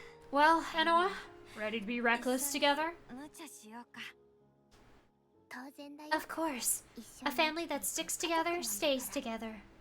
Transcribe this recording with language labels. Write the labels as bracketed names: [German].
[English] Well, Enoa, ready to be reckless together? [Japanese] 無茶しようか当然だよ [English] Of course. A family that sticks together stays together.